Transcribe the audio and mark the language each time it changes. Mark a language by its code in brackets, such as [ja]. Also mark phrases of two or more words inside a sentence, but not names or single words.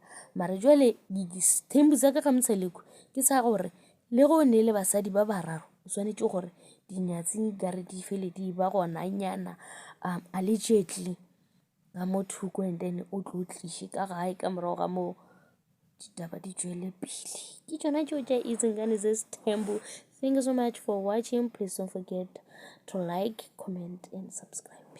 [nso] Mare jwale Sethembu sa ka ga Motšheleko ke sa gore le go ne le basadi ba bararo o swanetše gore dinyatsi kare di fele di ba gona nyana allegedly ka mo thoko, [en] and then [nso] o tlo tliše ka gae ka morago ga moo ditaba di tšwele pele. Ke tšona tšeo tša Izingane Sethembu. [en] Thank you so much for watching. Please don't forget to like, comment and subscribe.